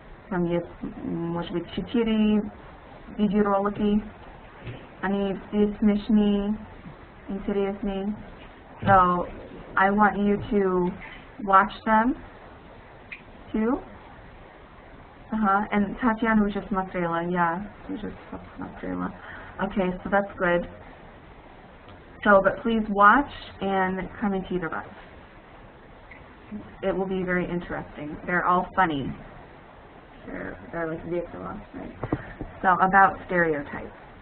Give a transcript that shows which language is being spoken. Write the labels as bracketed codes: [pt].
[ru] Там есть, может быть, 4 видеоролики. Они все смешные, интересные. [en] So I want you to watch them too. [ru] And Tatiana уже смотрела, уже смотрела. [en] Okay, so that's good. So, but please watch and [ru] комментировать. [en] It will be very interesting. They're all funny. They're like [ru] весело, [en] right? So, about stereotypes.